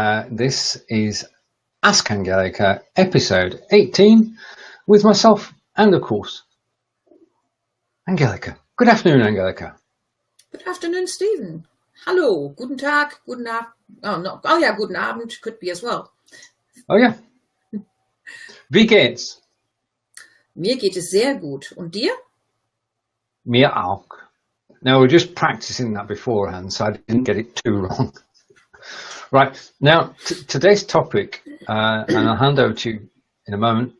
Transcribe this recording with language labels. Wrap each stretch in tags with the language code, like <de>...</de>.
<en>This is Ask Angelika, episode 18, with myself and, of course, Angelika. Good afternoon, Angelika. Good afternoon, Stephen.</en> <de>Hallo, guten Tag, guten Abend. Guten Abend</de> <en>could be as well.</en> <de>Oh ja. Wie geht's? Mir geht es sehr gut. Und dir? Mir auch.</de> <en>Now, we're just practicing that beforehand, so I didn't get it too wrong. Right, now, today's topic, and I'll hand over to you in a moment.</en>